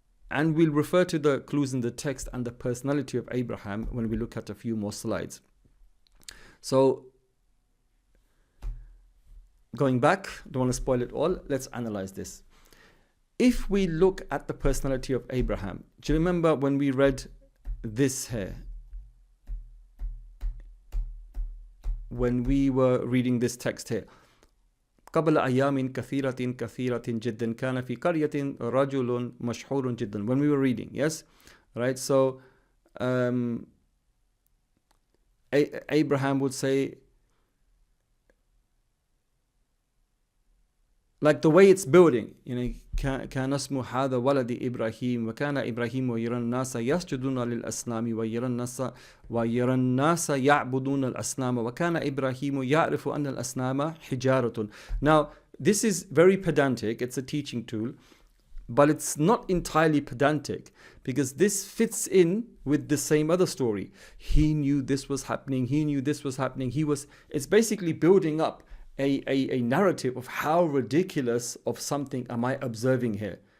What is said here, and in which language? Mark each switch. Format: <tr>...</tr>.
<en>And we'll refer to the clues in the text and the personality of Abraham when we look at a few more slides. So, going back, don't want to spoil it all. Let's analyze this. If we look at the personality of Abraham, do you remember when we read this here? When we were reading this text here,</en> <ar>قبل أيام كثيرة جدا كان في قرية رجل مشهور جدا.</ar> <en>When we were reading, yes, right. So Abraham would say, like the way it's building, you know,</en> <ar>كان اسم هذا ولد إبراهيم وكان إبراهيم ويرى الناس يسجدون للأصنام ويرى الناس يعبدون الأصنام وكان إبراهيم يعرف أن الأصنام حجارة.</ar> <en>Now, this is very pedantic. It's a teaching tool, but it's not entirely pedantic, because this fits in with the same other story. He knew this was happening. He knew this was happening. It's basically building up a narrative of how ridiculous of something am I observing here.</en>